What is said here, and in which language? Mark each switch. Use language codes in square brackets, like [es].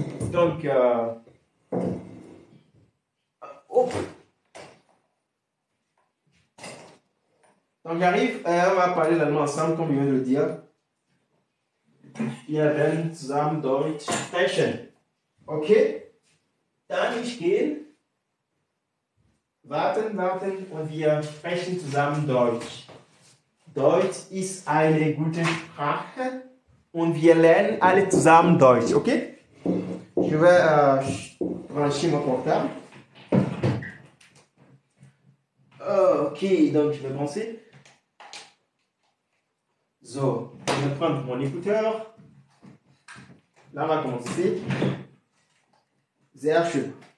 [fr] Donc, Donc j'arrive, on va parler l'allemand ensemble, comme je viens de le dire. [de] Wir werden zusammen Deutsch sprechen. Okay? Dann ich gehe. Warten und wir sprechen zusammen Deutsch. Deutsch ist eine gute Sprache und wir lernen alle zusammen Deutsch. Okay? [fr] Je vais brancher mon portable. Ok, donc je vais brancher. So, je vais prendre mon écouteur. Là, on va commencer. [de] Sehr schön.